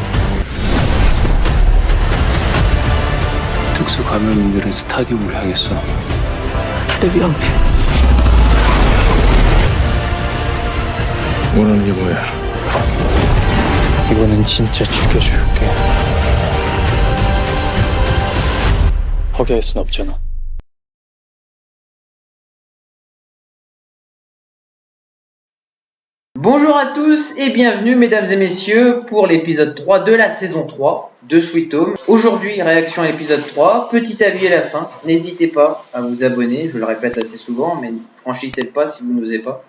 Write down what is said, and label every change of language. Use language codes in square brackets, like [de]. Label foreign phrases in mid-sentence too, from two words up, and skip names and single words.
[ko] 특수 감염인들은 스타디움을 향했어. 다들 위험해. 원하는 게 뭐야? 이번엔 진짜 죽여줄게. 포기할 순 없잖아. [fr] Bonjour à tous et bienvenue mesdames et messieurs pour l'épisode 3 de la saison 3 de Sweet Home. Aujourd'hui, réaction à l'épisode 3, petit avis à la fin. N'hésitez pas à vous abonner, je le répète assez souvent, mais franchissez le pas si vous n'osez pas.